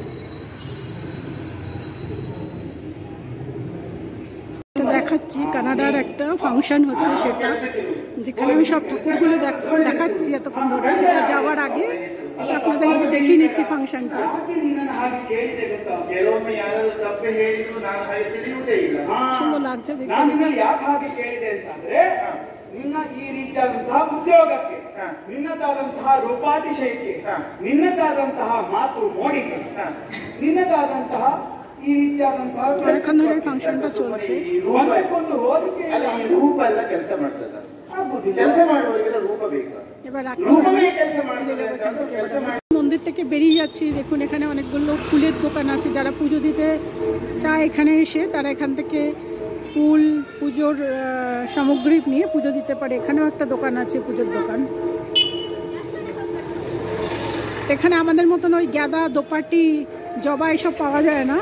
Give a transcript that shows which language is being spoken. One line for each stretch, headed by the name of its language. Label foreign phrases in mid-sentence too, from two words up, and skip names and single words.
Bangla: দেখাচ্ছি কানাডার একটা ফাংশন হচ্ছে, সেটা যেখানে আমি সব ঠাকুরগুলো দেখাচ্ছি এতক্ষণ ধরে। সেটা যাওয়ার আগে আপনাদের একটু দেখিয়ে নিচ্ছি ফাংশনটা। সুন্দর লাগছে দেখুন।
Kannada: ನಿನ್ನ ಈ ರೀತಿಯಾದಂತಹ ಉದ್ಯೋಗಕ್ಕೆ, ನಿನ್ನದಾದಂತಹ ರೂಪಾತಿಶಯಕ್ಕೆ, ನಿನ್ನದಾದಂತಹ ಮಾತು ಮೋಡಿಗೆ, ನಿನ್ನದಾದಂತಹ ಈ ರೀತಿಯಾದಂತಹ ಫಂಕ್ಷನ್ ಚಲছে ಒಂದಕ್ಕೊಂದು ಹೋಲಿಕೆ ರೂಪ ಎಲ್ಲ ಕೆಲಸ ಮಾಡ್ತದೆ. ಕೆಲಸ ಮಾಡುವವರಿಗೆಲ್ಲ ರೂಪ ಬೇಕು.
Bangla: মন্দির থেকে বেরিয়ে যাচ্ছি। দেখুন এখানে অনেকগুলো ফুলের দোকান আছে। যারা পুজো দিতে চায় এখানে এসে তারা এখান থেকে ফুল, পুজোর সামগ্রী নিয়ে পুজো দিতে পারে। এখানেও একটা দোকান আছে, পুজোর দোকান। এখানে আমাদের মতন ওই গাঁদা, দোপাটি, জবা এসব পাওয়া যায় না।